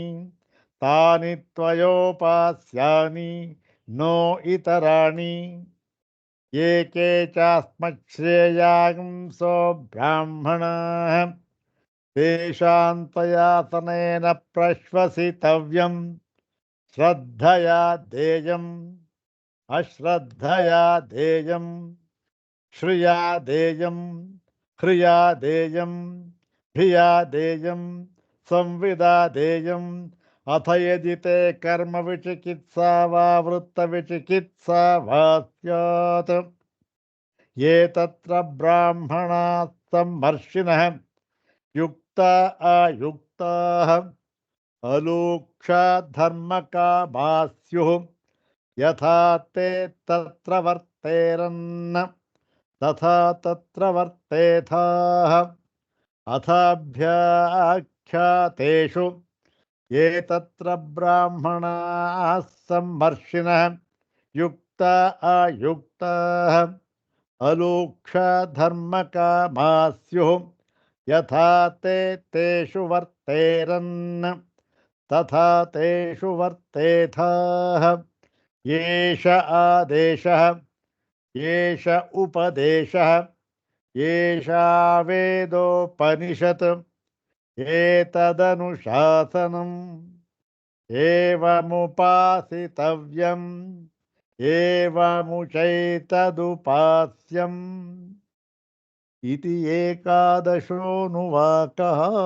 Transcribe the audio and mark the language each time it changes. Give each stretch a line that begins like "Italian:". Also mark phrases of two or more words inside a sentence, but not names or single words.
Sanskrit: ತಾನಿ ತ್ವಯೋಪಾಸ್ಯಾನಿ ನೋ ಇತರಾಣಿ ಏಕೆ ಚಾಸ್ಮಶ್ರೇಯಾಂಸೋ ಬ್ರಾಹ್ಮಣಾಃ ತೇಷಾಂ ತ್ವಯಾಸನೇನ ಪ್ರಶ್ವಸಿತವ್ಯಂ ಶ್ರದ್ಧಯಾ ದೇಯಂ ಅಶ್ರದ್ಧಯಾ ದೇಯಂ ಶ್ರಿಯಾ ದೇಯಂ ಹ್ರಿಯಾ ದೇಯಂ ಧಿಯಾ ದೇಯಂ ಸಂವಿದಾ ದೇಯಂ ಅಥ ಯದಿ ತೇ ಕರ್ಮ ವಿಚಿಕಿತ್ಸಾ ವಾ ವೃತ್ತ ವಿಚಿಕಿತ್ಸಾ ವಾ ಸ್ಯಾತ್ ಯೇ ತತ್ರ ಬ್ರಾಹ್ಮಣಾಃ ಸಂಮರ್ಷಿಣಃ ಯುಕ್ತಾ ಅಯುಕ್ತಾಃ ಅಲೋಕ್ಷಾ ಧರ್ಮಕಾಮಾ ಸ್ಯುಃ ಯಥಾ ತೇ ತತ್ರ ವರ್ತೇರನ್ನ ತಥಾ ತತ್ರ ವರ್ತೇಥಾಃ ಅಥಾಭ್ಯಾಖ್ಯಾತೇಷು ಯೇ ತತ್ರ ಬ್ರಾಹ್ಮಣಾಃ ಸಂಮರ್ಷಿಣಃ ಯುಕ್ತಾ ಯುಕ್ತ ಅಯುಕ್ತ ಅಲೋಕ್ಷ ಧರ್ಮಕಾಮಾಸ್ಯು ಯಥಾ ತೇ ತೇಷು ವರ್ತೇರನ್ ತಥಾ ತೇಷು ವರ್ತೇಥಃ ಏಷ ಆದೇಶಃ ಏಷ ಉಪದೇಶಃ ಏಷಾ ವೇದೋಪನಿಷತ್ ಏತದನುಶಾಸನಂ ಏವಮುಪಾಸಿತವ್ಯಂ ಏವಮುಚೈತದುಪಾಸ್ಯಂ ಇತಿ ಏಕಾದಶೋನುವಾಕಃ.